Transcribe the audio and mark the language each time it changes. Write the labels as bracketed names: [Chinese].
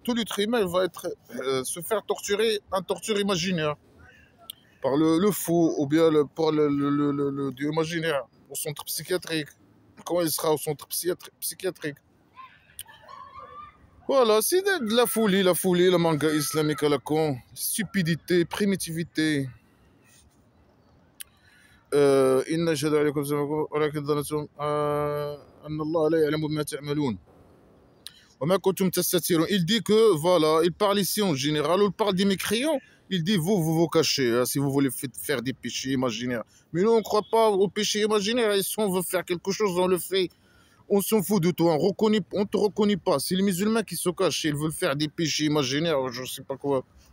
[French] Tout l'être humain il va se faire torturer, un torture imaginaire, par le fou, ou bien par le dieu imaginaire, au centre psychiatrique. Quand il sera au centre psychiatrique. Voilà, c'est de la folie, le manga islamique à la con, stupidité, primitivité. [Arabic] إن أشهد عليكم سمعكم ولكن ظننتم أن الله لا يعلم بما تعملون وما كنتم تستترون. [French] Il dit que, voilà, il parle ici en général, ou il parle des mécréants, il dit vous vous cachez, hein, si vous voulez faire des péchés imaginaires. Mais nous, on ne croit pas aux péchés imaginaires, et si on veut faire quelque chose, on le fait. On s'en fout de toi, on ne te reconnaît pas. C'est les musulmans qui se cachent, ils veulent faire des péchés imaginaires, je ne sais pas quoi.